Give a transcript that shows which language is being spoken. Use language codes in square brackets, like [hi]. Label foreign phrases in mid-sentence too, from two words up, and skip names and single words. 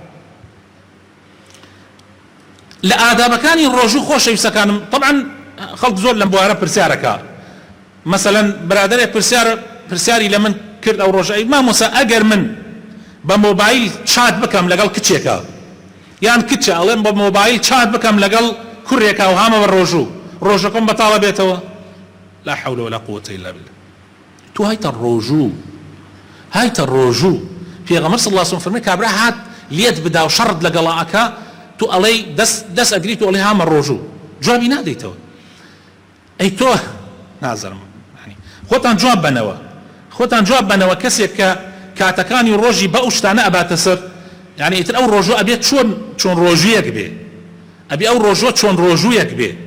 [ckb] لە ئادابەکانی ڕۆژوو خۆشەویستەکانم طبعا خەڵک زۆر لەم بوارە پرسیارەکە. مثلا برادرێک پرسیاری لە من کرد ئەو ڕۆژە، مامۆستا ئەگەر من بە مۆبایل چات بکەم لەگەڵ کچێکە یان کچە ئەڵێم بە مۆبایل چات بکەم لەگەڵ کوڕێکە و هامە بە ڕۆژەکەم بەتاڵە بێتەوە، [ar] لا حول ولا قوة إلا بالله. [ckb] تو هایتە ڕۆژوو پێغەمبەر [ar] صلی الله عليه وسلم [ckb] فەرمێ کابرا هات لێت بدا و شەڕت لەگەڵا ئەکا، تو ئەڵێی دەست ئەگریت و ئەڵێ هامە ڕۆژوو، جوابی نادەیتەوە. ئەی تۆ نازانم خۆتان جواب بنەوە کەسێک کە کاتەکانی ڕۆژی بە ئەو شتانە ئەباتە سەر، یعنی ئیتر ئەو ڕۆژوە ئەبێت چۆن ڕۆژوویەک بێ، ئەبێ ئەو ڕۆژوە چۆن ڕۆژوویەک بێ.